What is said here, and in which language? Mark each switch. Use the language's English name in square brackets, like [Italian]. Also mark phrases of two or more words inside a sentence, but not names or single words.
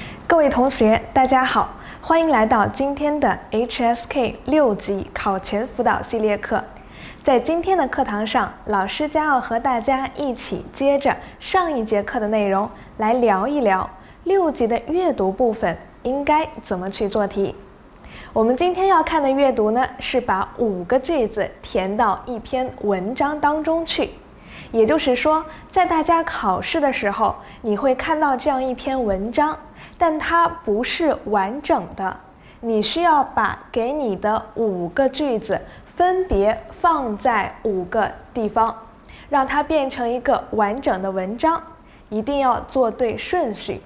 [Chinese] 各位同學，大家好，歡迎來到今天的 HSK 6級考前輔導系列課。在今天的課堂上，老師將要和大家一起接着上一節課的內容來聊一聊6級的閱讀部分應該怎麼去做題。我們今天要看的閱讀呢，是把5個句子填到一篇文章當中去。也就是說，在大家考試的時候，你會看到這樣一篇文章，但它不是完整的，你需要把給你的5個句子分別放在5個地方，讓它變成一個完整的文章，一定要做對順序。